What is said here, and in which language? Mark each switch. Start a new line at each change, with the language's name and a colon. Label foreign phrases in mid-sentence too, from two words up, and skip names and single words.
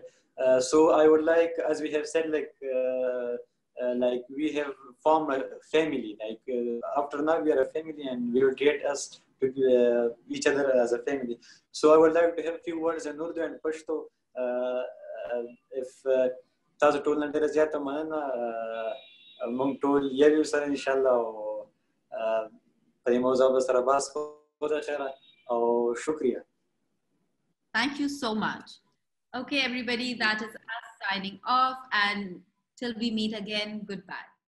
English: So I would like, as we have said, we have formed a family. After now, we are a family, and we will get us to each other as a family. So I would like to have a few words in Urdu and Pashto.
Pashto: If تاسو ټول نه ډېره زیاته مننه موږ ټول یو سره
Arabic: ان شاء الله
Pashto: په دې موضوع به سره بحث کوو د خیره او شکریہ.
English: Thank you so much. Okay, everybody, that is us signing off, and till we meet again, goodbye.